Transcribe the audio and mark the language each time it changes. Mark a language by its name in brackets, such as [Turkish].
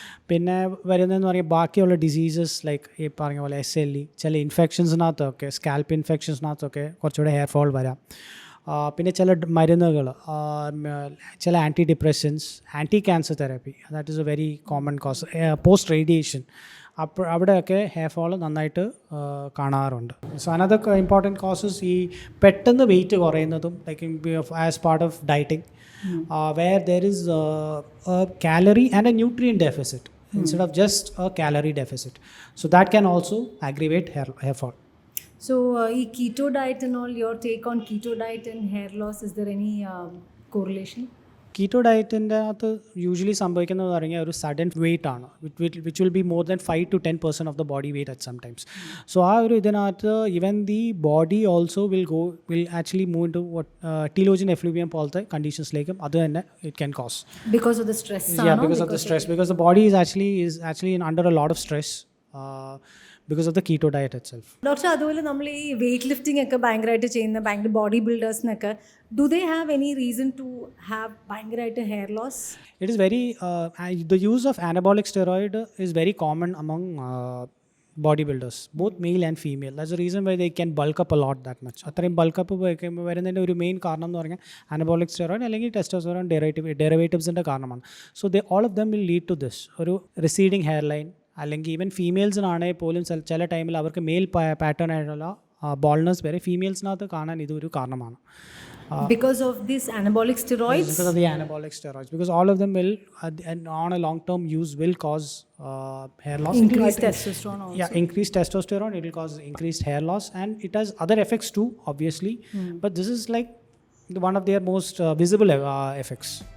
[Malayalam] പിന്നെ വരുന്നതെന്ന് പറയുമ്പോൾ ബാക്കിയുള്ള ഡിസീസസ് ലൈക്ക് ഈ പറഞ്ഞ പോലെ SLE, ചില ഇൻഫെക്ഷൻസിനകത്തൊക്കെ സ്കാൽപ്പ് ഇൻഫെക്ഷൻസിനകത്തൊക്കെ കുറച്ചുകൂടെ ഹെയർ ഫോൾ വരാം. പിന്നെ ചില മരുന്നുകൾ, ചില anti depressions, anti cancer therapy, [English] That is a very common cause. [Malayalam] Post radiation, അപ്പോൾ അവിടെയൊക്കെ ഹെയർ ഫോൾ നന്നായിട്ട് കാണാറുണ്ട്. [English] so another important causes [Malayalam] ഈ പെട്ടെന്ന് wait കുറയുന്നതും, [English] Like as part of dieting, where there is a calorie and a nutrient deficit instead of just a calorie deficit. So that can also aggravate hair fall. So, keto diet and all, your take on keto diet and hair loss, is there any correlation? [Malayalam] Keto ഡയറ്റിൻ്റെ അകത്ത് usually സംഭവിക്കുന്നത് പറഞ്ഞാൽ ഒരു sudden wait ആണ്, [English] Which will be more than 5 to 10% of the body weight at sometimes. So [Malayalam] ആ ഒരു ഇതിനകത്ത് [English] even the body also will actually move in to telogen effluvium [Malayalam] പോലത്തെ കണ്ടീഷൻസിലേക്കും അത് തന്നെ [English] It can cause. Because of the stress? Because of the stress, because the body is actually under a lot of stress because of the keto diet itself. [Malayalam] Doctor, അതുപോലെ നമ്മൾ ഈ weight lifting ഒക്കെ ഭയങ്കരമായിട്ട് ചെയ്യുന്ന ഭയങ്കര body ബിൽഡേഴ്സിനൊക്കെ [English] do they have any reason to have [Malayalam] ഭയങ്കരമായിട്ട് hair loss? [English] It is very the use of anabolic steroid is very common among bodybuilders, both male and female. That's the reason why they can bulk up a lot that much. [Malayalam] അത്രയും ബൾക്കപ്പ് വരുന്നതിൻ്റെ ഒരു main കാരണം എന്ന് പറഞ്ഞാൽ anabolic steroid അല്ലെങ്കിൽ testosterone ഡെറിവേറ്റീവ്സിൻ്റെ കാരണമാണ്. So [English] all of them will lead to this, [Malayalam] ഒരു receding hair line, അല്ലെങ്കിൽ ഈവൻ ഫീമെയിൽസിനാണെങ്കിൽ പോലും ചില ടൈമിൽ അവർക്ക് മെയിൽ പാറ്റേൺ ആയിട്ടുള്ള ബോൾനെസ് വരെ ഫീമെയിൽസിനകത്ത് കാണാൻ ഇതൊരു കാരണമാണ്. [English] Because of these anabolic steroids? Because of the anabolic steroids, because all of them will and on a long term use will cause hair loss. Increased testosterone also. Yeah, increased testosterone, it will cause increased hair loss, and it has other effects too, obviously. But this is like one of their most visible effects.